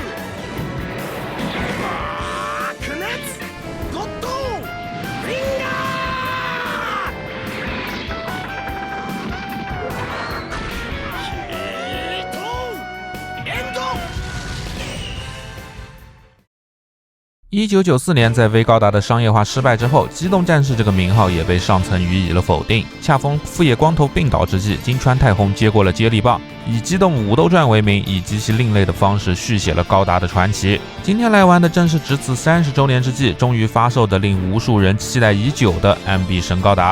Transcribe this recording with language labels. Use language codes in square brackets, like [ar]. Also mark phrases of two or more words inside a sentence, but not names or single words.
[ja] 白熱ゴッドフィンガーヒートエンド。 [zh] 1994 年，在 V 高达的商业化失败之后，机动战士这个名号也被上层予以了否定。恰逢富野光头病倒之际，金川太宏接过了接力棒，以机动武斗传为名，以极其另类的方式续写了高达的传奇。今天来玩的正是值此30周年之际，终于发售的令无数人期待已久的 MB 神高达。